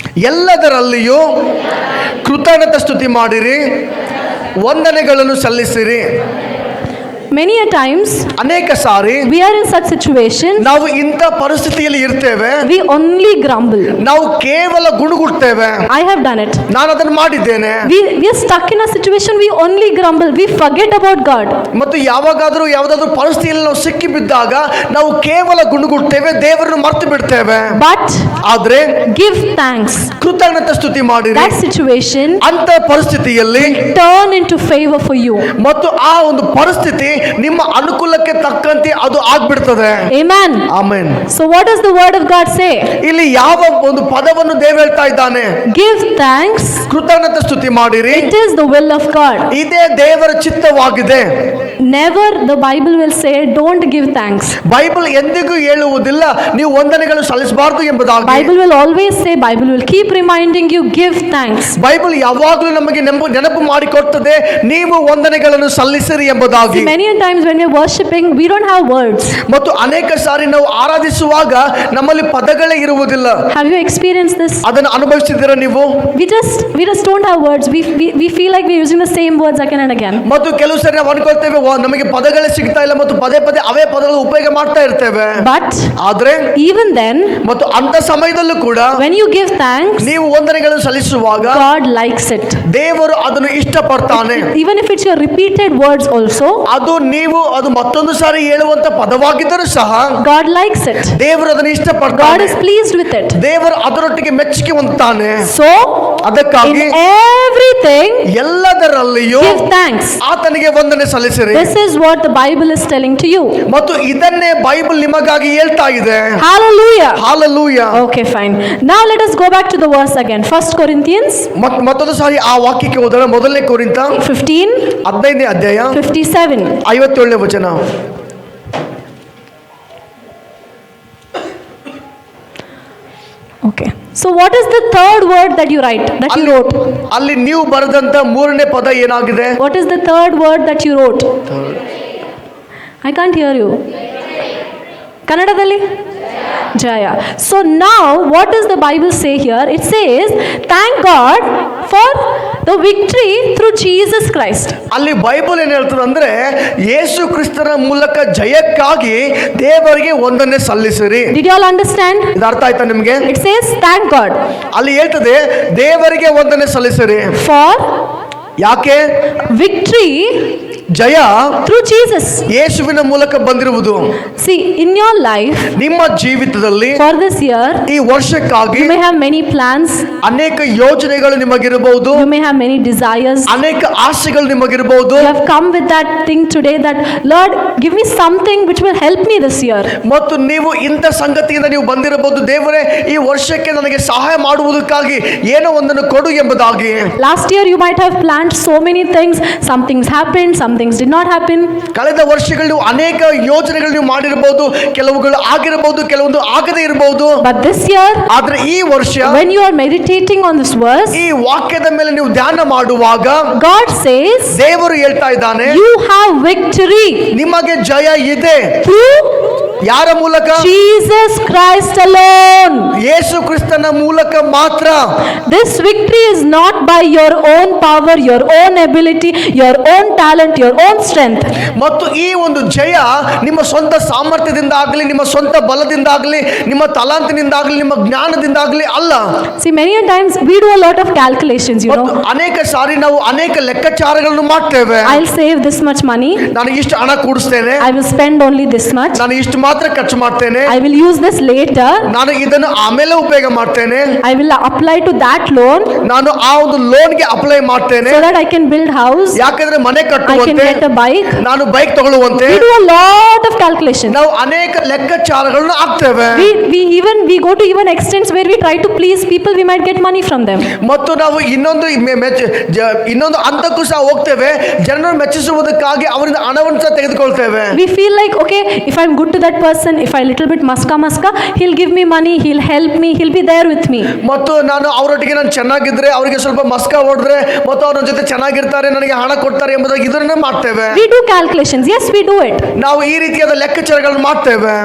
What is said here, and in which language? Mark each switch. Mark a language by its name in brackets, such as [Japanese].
[Kannada] ಎಲ್ಲದರಲ್ಲಿಯೂ ಕೃತಜ್ಞತಾ ಸ್ತುತಿ ಮಾಡಿರಿ, ವಂದನೆಗಳನ್ನು ಸಲ್ಲಿಸಿರಿ. [English] Many a times [Kannada] ಅನೇಕ ಸಾರಿ [English] we are in such situation, [Kannada] ನಾವು ಇಂಥ ಪರಿಸ್ಥಿತಿಯಲ್ಲಿ ಇರ್ತೇವೆ, [English] we only grumble. [Kannada] ನಾವು ಕೇವಲ ಗುಣಗುಡ್ತೇವೆ, [English] I have done it. [Kannada] ನಾನು ಅದನ್ನು ಮಾಡಿದ್ದೇನೆ. [English] We are stuck in a situation, we only grumble. We forget about God. [Kannada] ಮತ್ತು ಯಾವುದಾದ್ರೂ ಪರಿಸ್ಥಿತಿಯಲ್ಲಿ ನಾವು ಸಿಕ್ಕಿ ಬಿದ್ದಾಗ ನಾವು ಕೇವಲ ಗುಣಗುಡ್ತೇವೆ, ದೇವರನ್ನು ಮರೆತು ಬಿಡ್ತೇವೆ. [English] But [Kannada] ಆದ್ರೆ [English] give thanks. [Kannada] ಕೃತಜ್ಞತಾ ಸ್ತುತಿ ಮಾಡಿರಿ. [English] That situation [Kannada] ಅಂತ ಪರಿಸ್ಥಿತಿಯಲ್ಲಿ [English] turn into favor for you. [Kannada] ಮತ್ತು ಆ ಒಂದು ಪರಿಸ್ಥಿತಿ ನಿಮ್ಮ ಅನುಕೂಲಕ್ಕೆ ತಕ್ಕಂತೆ ಅದು ಆಗ್ಬಿಡ್ತದೆ. [English] Amen. [Kannada] Amen. [English] So what does the word of God say? [Kannada] ಇಲ್ಲಿ ಯಾವ ಒಂದು ಪದವನ್ನು ದೇವರು ಹೇಳ್ತಾ ಇದ್ದಾನೆ? [English] Give thanks. [Kannada] ಕೃತಜ್ಞತಾ ಸ್ತುತಿ ಮಾಡಿರಿ. [English] It is the will of God. [Kannada] ಇದೇ ದೇವರ ಚಿತ್ತವಾಗಿದೆ. [English] Never the Bible will say don't give thanks. [Kannada] Bible ಎಂದಿಗೂ ಹೇಳುವುದಿಲ್ಲ ನೀವು ವಂದನೆಗಳು ಸಲ್ಲಿಸಬಾರದು ಎಂಬುದಾಗಿ. [English] Bible will always say, Bible will keep reminding you, give thanks. [Kannada] Bible ಯಾವಾಗಲೂ ನಮಗೆ ನೆನಪು ಮಾಡಿಕೊಡ್ತದೆ, ನೀವು ವಂದನೆಗಳನ್ನು ಸಲ್ಲಿಸಿರಿ ಎಂಬುದಾಗಿ. [English] Many a times when we are worshiping, we don't have words. [Kannada] ಮತ್ತು ಅನೇಕ ಸಾರಿ ನಾವು ಆರಾಧಿಸುವಾಗ ನಮ್ಮಲ್ಲಿ ಪದಗಳೇ ಇರುವುದಿಲ್ಲ. [English] Have you experienced this? [Kannada] ಅದನ್ನು ಅನುಭವಿಸಿದ್ದೀರಾ ನೀವು? [English] We just don't have words. We feel like we're using the same words again and again. [Kannada] ಮತ್ತು ಕೆಲವು ಸಾರಿ ನಾವು ಅನ್ಕೊಳ್ತೇವೆ ನಮಗೆ ಪದಗಳೇ ಸಿಗ್ತಾ ಇಲ್ಲ ಮತ್ತು ಪದೇ ಪದೇ ಅವೇ ಪದಗಳು ಉಪಯೋಗ ಮಾಡ್ತಾ ಇರ್ತೇವೆ. [English] But [Kannada] ಆದ್ರೆ [English] even then, [Kannada] ಮತ್ತು ಅಂತ ಸಮಯದಲ್ಲೂ ಕೂಡ [English] when you give thanks, [Kannada] ನೀವು ವಂದನೆಗಳನ್ನು ಸಲ್ಲಿಸುವಾಗ [English] God likes it. [Kannada] ದೇವರು ಅದನ್ನು ಇಷ್ಟಪಡ್ತಾನೆ. [English] Even if it's your repeated words also, [Kannada] ಅದು ನೀವು ಅದು ಮತ್ತೊಂದು ಸಾರಿ ಹೇಳುವಂತ ಪದವಾಗಿದ್ದರೂ ಸಹ [English] God likes it. [Kannada] ದೇವರು ಅದನ್ನು [English] God [Kannada] ಇಷ್ಟಪಡ್ತಾನೆ. [English] is pleased with it. [Kannada] ದೇವರು ಅದರೊಟ್ಟಿಗೆ ಮೆಚ್ಚುಗೆ ಹೊಂದುತ್ತಾನೆ. [English] So [Kannada] ಅದಕ್ಕಾಗಿ [English] in everything [Kannada] ಎಲ್ಲದರಲ್ಲಿಯೂ [English] give thanks. [Kannada] ಆತನಿಗೆ ವಂದನೆ ಸಲ್ಲಿಸಿರಿ. [English] This is what the Bible is telling to you. [Kannada] ಮತ್ತು ಇದನ್ನೇ ಬೈಬಲ್ ನಿಮಗಾಗಿ ಹೇಳ್ತಾ ಇದೆ. [English] Hallelujah. [Kannada] Hallelujah. [English] Okay, fine. Now let us go back to the verse again. 1 Corinthians [Kannada] ಮತ್ತೊಂದು ಸಾರಿ ಆ ವಾಕ್ಯಕ್ಕೆ ಹೋದರೆ ಮೊದಲನೇ ಕೊರಿಂಥ [English] 15, [Kannada] 15ನೇ ಅಧ್ಯಾಯ [English] 57. [Kannada] 57ನೇ ವಚನ. [English] Okay. So what is the third word that you write, that you wrote? [Kannada] ಅಲ್ಲಿ ನೀವು ಬರೆದಂತ ಮೂರನೇ ಪದ ಏನಾಗಿದೆ? [English] What is the third word that you wrote? I can't hear you. [Kannada] Kannadadalli? Jaya. [English] So now what does the Bible say here? It says, thank God for the victory through Jesus Christ. [Kannada] ಅಲ್ಲಿ Bible ಏನ್ ಹೇಳ್ತದೆ ಅಂದ್ರೆ ಯೇಸು ಕ್ರಿಸ್ತನ ಮೂಲಕ ಜಯಕ್ಕಾಗಿ ದೇವರಿಗೆ ವಂದನೆ ಸಲ್ಲಿಸಿರಿ. [English] Did you all understand? [Kannada] ಇದು ಅರ್ಥ ಆಯ್ತಾ ನಿಮ್ಗೆ? [English] It says, thank God [Kannada] ಅಲ್ಲಿ ಹೇಳ್ತದೆ ದೇವರಿಗೆ ವಂದನೆ ಸಲ್ಲಿಸಿರಿ. [English] for [Kannada] ಯಾಕೆ? [English] victory [Kannada] ಜಯ [English] through Jesus. [Kannada] ಯೇಸುವಿನ ಮೂಲಕ ಬಂದಿರುವುದು. [English] See, in your life, [Kannada] ನಿಮ್ಮ ಜೀವಿತದಲ್ಲಿ [English] for this year, [Kannada] ಈ ವರ್ಷಕ್ಕಾಗಿ [English] you may have many plans, [Kannada] ಅನೇಕ ಯೋಜನೆಗಳು ನಿಮಗಿರಬಹುದು, [English] you may have many desires. [Kannada] ಅನೇಕ ಆಸೆಗಳು ನಿಮಗಿರಬಹುದು. [English] You have come with that thing today that, Lord, give me something which will help me this year. [Kannada] ಮತ್ತು ನೀವು ಇಂಥ ಸಂಗತಿಯಿಂದ ನೀವು ಬಂದಿರಬಹುದು, ದೇವರೇ ಈ ವರ್ಷಕ್ಕೆ ನನಗೆ ಸಹಾಯ ಮಾಡುವುದಕ್ಕಾಗಿ ಏನೋ ಒಂದನ್ನು ಕೊಡು ಎಂಬುದಾಗಿ. [English] Last year you might have planned so many things, some things happened, some things did not happen. [Kannada] ಕಳೆದ ವರ್ಷಗಳು ಅನೇಕ ಯೋಜನೆಗಳು ನೀವು ಮಾಡಿರಬಹುದು, ಕೆಲವುಗಳು ಆಗಿರಬಹುದು, ಕೆಲವೊಂದು ಆಗದೇ ಇರಬಹುದು. [English] But this year, [Kannada] ಆದ್ರೆ ಈ ವರ್ಷ [English] when you are meditating on this verse, [Kannada] ಈ ವಾಕ್ಯದ ಮೇಲೆ ನೀವು ಧ್ಯಾನ ಮಾಡುವಾಗ [English] God says, [Kannada] ದೇವರು ಹೇಳ್ತಾ ಇದ್ದಾನೆ, [English] you have victory [Kannada] ನಿಮಗೆ ಜಯ ಇದೆ. [English] through [Kannada] ಯಾರ ಮೂಲಕ? [English] Jesus Christ alone. [Kannada] ಯೇಸು ಕ್ರಿಸ್ತನ ಮೂಲಕ ಮಾತ್ರ. [English] This victory is not by your own power, your own ability, your own talent, your own strength. [Kannada] ಮತ್ತು ಈ ಒಂದು ಜಯ ನಿಮ್ಮ ಸ್ವಂತ ಸಾಮರ್ಥ್ಯದಿಂದ ಆಗಲಿ, ನಿಮ್ಮ ಸ್ವಂತ ಬಲದಿಂದ ಆಗಲಿ, ನಿಮ್ಮ ತಲಾಂತಿನಿಂದ ಆಗಲಿ, ನಿಮ್ಮ ಜ್ಞಾನದಿಂದ ಆಗಲಿ ಅಲ್ಲ. [English] See, many a times we do a lot of calculations, you know. [Kannada] ಅನೇಕ ಸಾರಿ ನಾವು ಅನೇಕ ಲೆಕ್ಕಾಚಾರಗಳನ್ನು ಮಾಡ್ತೇವೆ. [English] I'll save this much money, [Kannada] ನಾನು ಇಷ್ಟು ಹಣ ಕೂಡಿಸ್ತೇನೆ, [English] I will spend only this much, [Kannada] ನಾನು ಇಷ್ಟು ಮಾತ್ರ ಖರ್ಚು ಮಾಡ್ತೇನೆ, [English] I will use this later, [Kannada] ನಾನು ಇದನ್ನು ಆಮೇಲೆ ಉಪಯೋಗ ಮಾಡ್ತೇನೆ, [English] I will apply to that loan [Kannada] ನಾನು ಆ ಒಂದು ಲೋನ್ಗೆ ಅಪ್ಲೈ ಮಾಡ್ತೇನೆ, [English] so that I can build house, [Kannada] ಯಾಕಂದ್ರೆ ಮನೆ [English] I can [Kannada] ಕಟ್ಟುವಂತೆ, [English] get a bike. [Kannada] ನಾನು bike ತಗೊಳ್ಳುವಂತೆ. [English] We do a lot of calculations. [Kannada] ನಾವು ಅನೇಕ ಲೆಕ್ಕಾಚಾರಗಳನ್ನು ಹಾಕ್ತೇವೆ. [English] We go to even extents where we try to please people, we might get money from them. [Kannada] ಮತ್ತು ನಾವು ಇನ್ನೊಂದು ಹಂತಕ್ಕೂ ಸಹ ಹೋಗ್ತೇವೆ, ಜನರನ್ನು ಮೆಚ್ಚಿಸುವುದಕ್ಕಾಗಿ ಅವರಿಂದ ಹಣವನ್ನು ಸಹ ತೆಗೆದುಕೊಳ್ತೇವೆ. [English] We feel like, okay, if I'm good to that person, if I little bit maska, he'll give me money, he'll help me, he'll be there with me. [Kannada] ಮತ್ತು ನಾನು ಅವರೊಟ್ಟಿಗೆ ನಾನು ಚೆನ್ನಾಗಿದ್ರೆ, ಅವರಿಗೆ ಸ್ವಲ್ಪ ಮಸ್ಕ ಹೊಡೆದ್ರೆ ಮತ್ತು ಅವ್ರ ಜೊತೆ ಚೆನ್ನಾಗಿರ್ತಾರೆ, ನನಗೆ ಹಣ ಕೊಡ್ತಾರೆ ಎಂಬುದಾಗಿ ಇದನ್ನ ಮಾಡ್ತೇವೆ. [English] We do calculations. Yes, we do it. [Kannada] ನಾವು ಈ ರೀತಿಯಾದ ಲೆಕ್ಕಾಚಾರಗಳನ್ನು ಮಾಡ್ತೇವೆ.